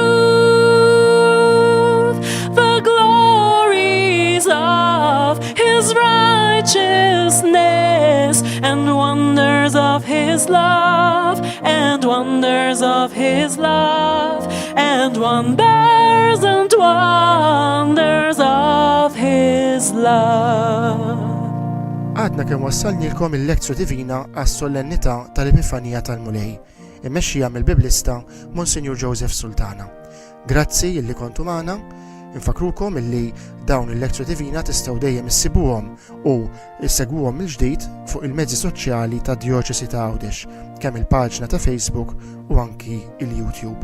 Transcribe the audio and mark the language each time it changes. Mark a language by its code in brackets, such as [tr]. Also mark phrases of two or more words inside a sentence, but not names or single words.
[en] prove the glories of his righteousness, and wonders of his love, and wonders of his love, and wonders of his love. [mt] Għadna kemm wassalnilkom il-lezzju divina għas-solennità tal-Epifanija tal-Mulej, immexxija mill-Biblista Monsignor Joseph Sultana. Grazzi illi kontu magħna, infakrukom illi dawn il-lezzju divina tistgħu dejjem issibuhom u issegwuhom mill-ġdid fuq il-mezzi soċjali tad-Djoċesi ta' Għawdex, kemm il-paġna ta' Facebook u anki il-YouTube.